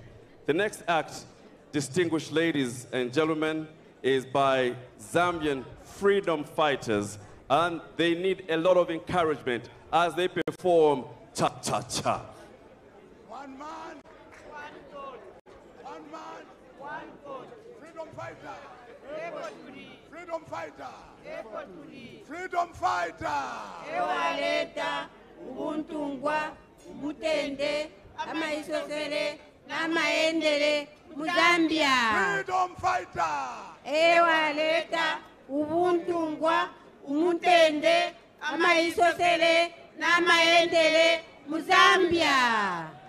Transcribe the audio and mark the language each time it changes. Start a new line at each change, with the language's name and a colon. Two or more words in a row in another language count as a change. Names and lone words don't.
English: The next act, distinguished ladies and gentlemen, is by Zambian freedom fighters, and they need a lot of encouragement as they perform cha-cha-cha. One man, one vote. One man, one vote. Freedom fighter. Freedom freedom fighter. Freedom fighter.
Bemba: Ewaleta ubuntungwa mutende amaisosele namaendele muzambia.
English: Freedom fighter.
Bemba: Ewaleta ubuntungwa mutende amaisosele namaendele muzambia.